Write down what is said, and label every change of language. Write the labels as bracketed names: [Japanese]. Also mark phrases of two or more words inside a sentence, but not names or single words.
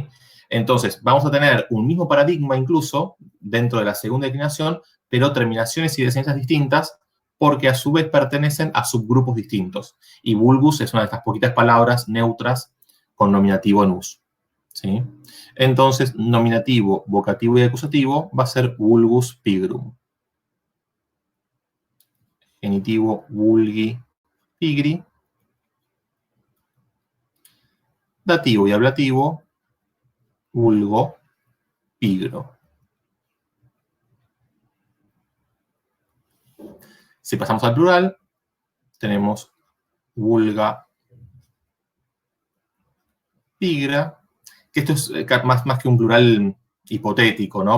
[Spanish] Entonces, vamos a tener un mismo paradigma incluso dentro de la segunda declinación, pero terminaciones y desenencias distintas porque a su vez pertenecen a subgrupos distintos. Y vulgus es una de estas poquitas palabras neutras con nominativo en us. ¿Sí? Entonces, nominativo, vocativo y acusativo va a ser [Latin] vulgus pigrum. Genitivo vulgi pigri. [Spanish] Dativo y ablativo [Latin] vulgo pigro. [Spanish] Si pasamos al plural, tenemos [Latin] vulga pigra, [Spanish] que esto es más que un plural hipotético, ¿no?